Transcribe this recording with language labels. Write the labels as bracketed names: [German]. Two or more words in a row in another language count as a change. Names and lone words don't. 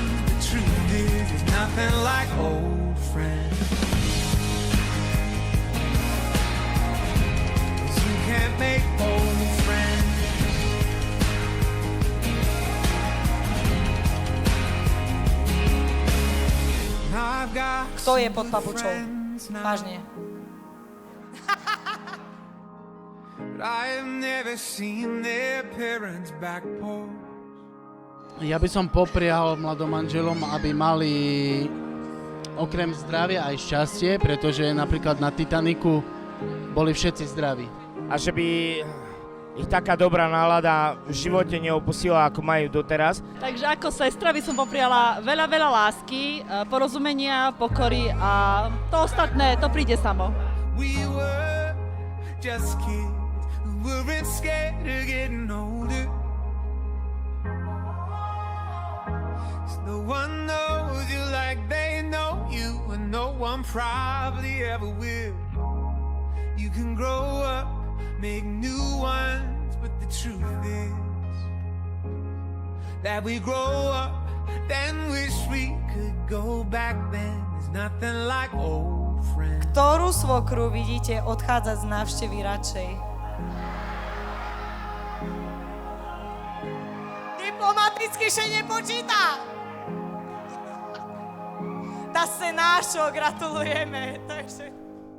[English] The truth is, there's nothing like old friends. Can't make old friends. I've got [Slovak] Kto je pod papučou? Vážne. [English] but I have never seen their parents' back porch. [Slovak] Ja by som poprial mladom manželom, aby mali okrem zdravia aj šťastie, pretože napríklad na Titaniku boli všetci zdraví. A že by ich taká dobrá nálada v živote neopustila, ako majú doteraz. Takže ako sestra by som popriala veľa, veľa lásky, porozumenia, pokory a to ostatné, to príde samo. [English] We were just kids who weren't scared of getting older. No one knows you like they know you, and no one probably ever will. You can grow up, make new ones, but the truth is that we grow up, then wish we could go back then. There's nothing like old friends. [Slovak] Ktorú svokru vidíte odchádzať z návštevy radšej? Diplomaticky še nepočíta! Ta se nášho gratulujeme, takže...